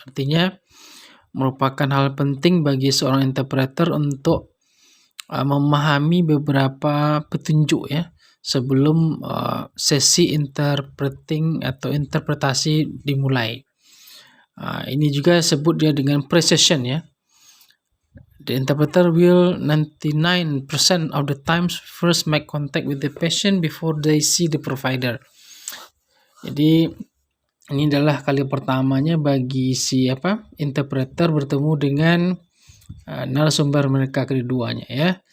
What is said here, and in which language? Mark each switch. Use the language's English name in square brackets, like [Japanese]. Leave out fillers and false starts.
[Indonesian] Artinya merupakan hal penting bagi seorang interpreter untuk memahami beberapa petunjuk ya sebelum sesi interpreting atau interpretasi dimulai. Ini juga sebut dia dengan pre-session ya. [English] The interpreter will 99% of the times first make contact with the patient before they see the provider. [Indonesian] Jadi ini adalah kali pertamanya bagi si interpreter bertemu dengan narasumber mereka keduanya ya.